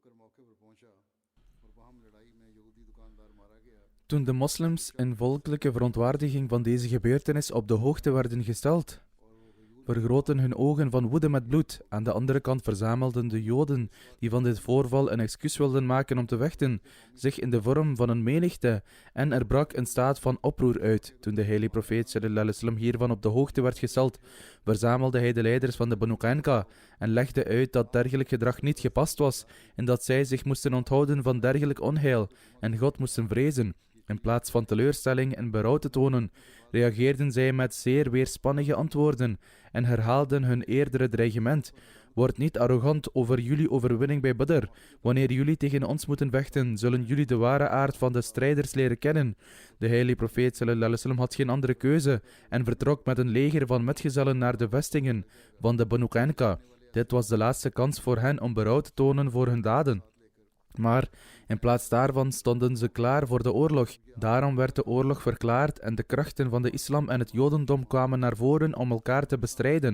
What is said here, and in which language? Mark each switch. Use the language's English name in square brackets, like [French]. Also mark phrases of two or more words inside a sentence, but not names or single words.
[Dutch] Toen de moslims in volkelijke verontwaardiging van deze gebeurtenis op de hoogte werden gesteld, vergroten hun ogen van woede met bloed. Aan de andere kant verzamelden de Joden, die van dit voorval een excuus wilden maken om te vechten, zich in de vorm van een menigte en er brak een staat van oproer uit. Toen de heilige profeet [Arabic] صلى الله عليه وسلم [Dutch] hiervan op de hoogte werd gesteld, verzamelde hij de leiders van de Banu Qaynuqa en legde uit dat dergelijk gedrag niet gepast was en dat zij zich moesten onthouden van dergelijk onheil en God moesten vrezen. In plaats van teleurstelling en berouw te tonen, reageerden zij met zeer weerspannige antwoorden en herhaalden hun eerdere dreigement. Word niet arrogant over jullie overwinning bij Badr. Wanneer jullie tegen ons moeten vechten, zullen jullie de ware aard van de strijders leren kennen. De heilige profeet [Arabic] صلى الله عليه وسلم [Dutch] had geen andere keuze en vertrok met een leger van metgezellen naar de vestingen van de Banu Qaynuqa. Dit was de laatste kans voor hen om berouw te tonen voor hun daden. Maar in plaats daarvan stonden ze klaar voor de oorlog. Daarom werd de oorlog verklaard en de krachten van de islam en het jodendom kwamen naar voren om elkaar te bestrijden.